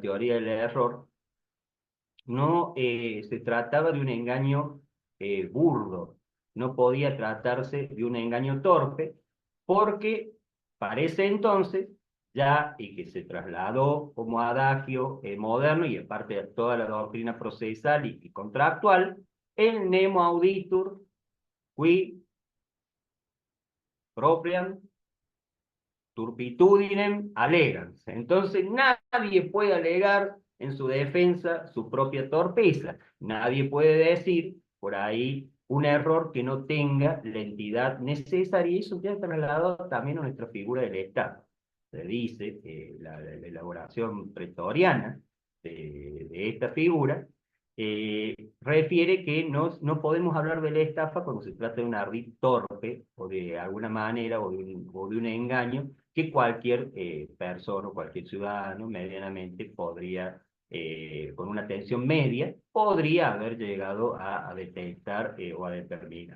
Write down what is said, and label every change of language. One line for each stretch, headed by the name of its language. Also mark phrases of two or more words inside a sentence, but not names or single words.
Spanish: teoría del error, no se trataba de un engaño burdo, no podía tratarse de un engaño torpe, porque parece entonces, ya y que se trasladó como adagio moderno y aparte de toda la doctrina procesal y contractual, el
Latin: nemo auditur qui propriam turpitudinem alegans.
Spanish: Entonces nadie puede alegar en su defensa su propia torpeza. Nadie puede decir por ahí un error que no tenga la entidad necesaria, y eso queda trasladado también a nuestra figura del Estado. Se dice que la elaboración pretoriana de esta figura refiere que no podemos hablar de la estafa cuando se trata de un ardid torpe o de alguna manera o de un engaño que cualquier persona o cualquier ciudadano medianamente podría, con una atención media, podría haber llegado a detectar o a determinar.